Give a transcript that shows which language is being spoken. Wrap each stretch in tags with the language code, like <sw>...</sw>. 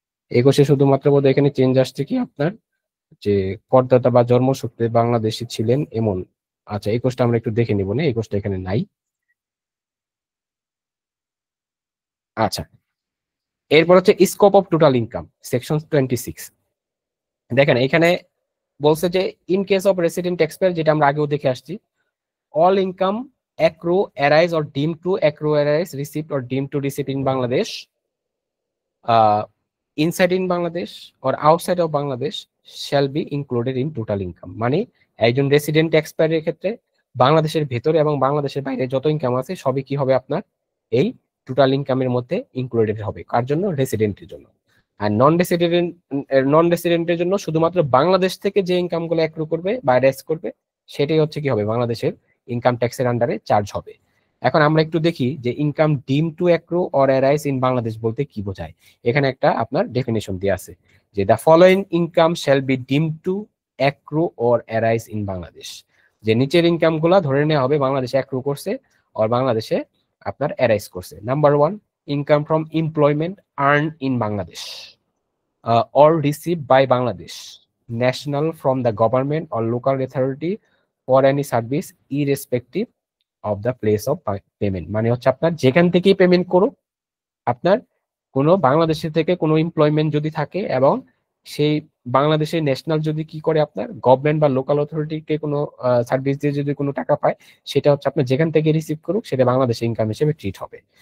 <bn>21-এ শুধুমাত্র বোধহয় এখানে চেঞ্জ আসছে কি আপনার, যে করদাতা বা জন্মসূত্রে বাংলাদেশী ছিলেন এমন। আচ্ছা 21টা আমরা একটু দেখে নিব না, 21টা এখানে নাই। আচ্ছা, এরপর হচ্ছে scope of total income, section 26। দেখেন এখানে বলছে যে</bn> <en>in case of resident taxpayer,</en> <bn>যেটা আমরা আগেও দেখে আসছি,</bn> <en>All income accrue arise or deemed to accrue arise received or deemed to receive in Bangladesh inside in Bangladesh or outside of Bangladesh shall be included in total income।</en> <bn>মানে একজন resident ট্যাক্সপেয়ারের ক্ষেত্রে বাংলাদেশের ভেতরে এবং বাংলাদেশের বাইরে যত ইনকাম আছে সবই কি হবে, আপনার এই টোটাল ইনকামের মধ্যে ইনক্লুডেড হবে। কার জন্য? রেসিডেন্টের জন্য। আর নন রেসিডেন্টের জন্য শুধুমাত্র বাংলাদেশ থেকে যে ইনকাম গুলো অ্যাক্রু করবে বা রেস করবে সেটাই হচ্ছে কি হবে, বাংলাদেশের ইনকাম ট্যাক্সের আন্ডারে চার্জ হবে। এখন আমরা একটু দেখি যে</bn> <en>income deemed to accrue or arise in Bangladesh</en> <bn>বলতে কি বোঝায়। এখানে একটা আপনার ডেফিনেশন দেওয়া আছে যে</bn> <en>The following income shall be deemed to accrue or arise in Bangladesh.</en> <bn>যে নিচের ইনকাম গুলা ধরে নেওয়া হবে বাংলাদেশে অ্যাক্রু করছে আর বাংলাদেশে আপনার অ্যারাইজ করছে।</bn> <en>Number 1, income from employment earn in Bangladesh or received by Bangladesh national from the government or local authority for any service irrespective of the place of payment।</en> <bn>মানে হচ্ছে আপনার যেখান থেকেই পেমেন্ট করুক, আপনার কোনো বাংলাদেশের থেকে কোনো এমপ্লয়মেন্ট যদি থাকে এবং সেই বাংলাদেশের ন্যাশনাল যদি কি করে আপনার গভর্নমেন্ট বা লোকাল অথরিটিকে কোনো সার্ভিস দিয়ে যদি কোনো টাকা পায়, সেটা হচ্ছে আপনার যেখান থেকে রিসিভ করুক সেটা বাংলাদেশে ইনকাম হিসেবে ট্রিট হবে।</bn>